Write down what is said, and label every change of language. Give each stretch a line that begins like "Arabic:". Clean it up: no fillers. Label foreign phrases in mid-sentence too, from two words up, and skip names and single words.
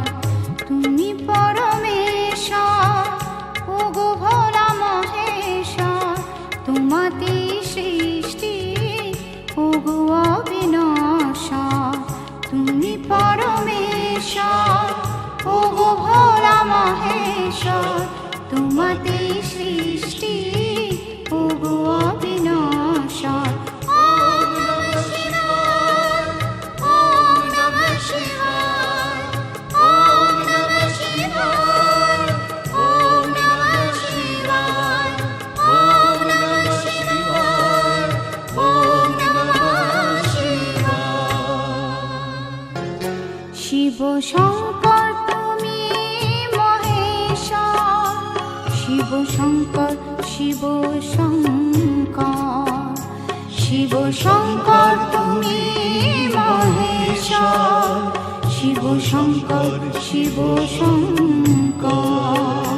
Bangla: তুমি পরমেশ্বর, ওগো ভোলা মহেশ্বর তোমাতে সৃষ্টি, ওগো অবিনশ্বর। তুমি পরমেশ্বর, ওগো ভোলা মহেশ্বর তোমাতে সৃষ্টি, ওগো অবিনশ্বর।
Sanskrit: ওম নমঃ শিবায়, ওম নমঃ শিবায়, ওম নমঃ শিবায়, ওম নমঃ শিবায়, ওম নমঃ শিবায়, ওম নমঃ শিবায়।
Bangla: শিব শঙ্কর তুমি মহেশ্বর, শিব শঙ্কর, শিব শঙ্কর, শিব শঙ্কর তুমি মহেশ্বর, শিব শঙ্কর, শিব শঙ্কর।